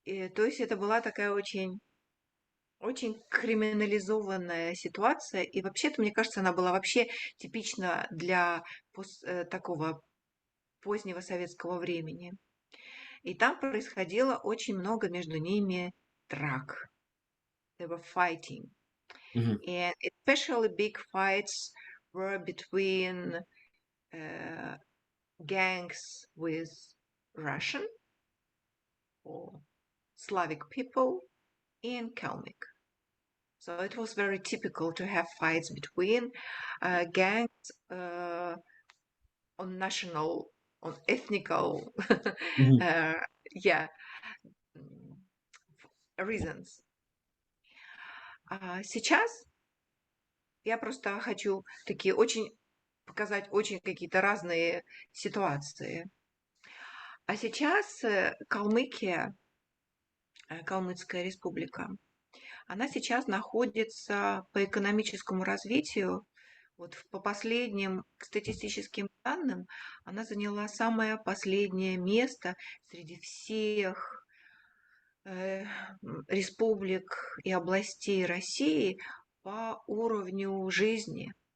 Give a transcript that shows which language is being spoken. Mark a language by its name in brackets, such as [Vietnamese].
[Russian] То есть это была такая очень, очень криминализованная ситуация. И вообще-то, мне кажется, она была вообще типична для такого позднего советского времени. И там происходило очень много между ними драк. [English] They were fighting. Mhm. And especially big fights were between uh, gangs with Russian or Slavic people in Kalmyk. So it was very typical to have fights between gangs on national, on ethnical, Mhm. uh, yeah, reasons. [Russian] Сейчас Я просто хочу такие очень показать очень какие-то разные ситуации. А сейчас Калмыкия, Калмыцкая республика, она сейчас находится по экономическому развитию, вот по последним статистическим данным, она заняла самое последнее место среди всех э, республик и областей России по уровню жизни.